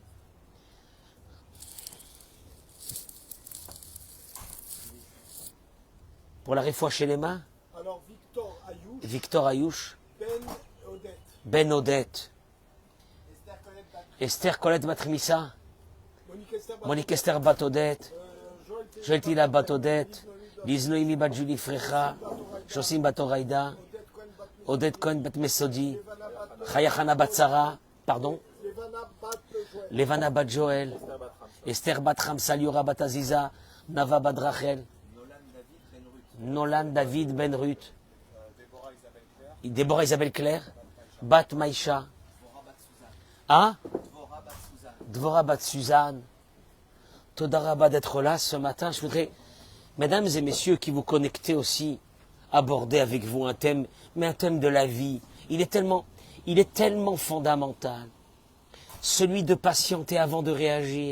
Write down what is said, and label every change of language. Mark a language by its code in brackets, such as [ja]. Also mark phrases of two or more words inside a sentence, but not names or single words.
[fr] Pour la réfoua chez les mains? Alors Victor Ayouch. Ben Odette. Esther Colette Batrimissa. Monique Esther Batodette. Joël Tila Batodette. Liz Noémie Bat Julie Frecha. Josim Batoraïda. Odette Cohen Bat Mesodi. Chayachana Bat Sarah. Pardon? Levana Bat Joël. Esther Bat Ramsa Liora Bat Aziza. Nava Bat Rachel. Nolan David Ben Ruth. Déborah Isabelle Claire. Bat Maïcha. Hein? Dvora Bat Suzanne. Todaraba d'être là ce matin. Je voudrais, mesdames et messieurs qui vous connectez aussi, aborder avec vous un thème, mais un thème de la vie. Il est tellement fondamental. Celui de patienter avant de réagir.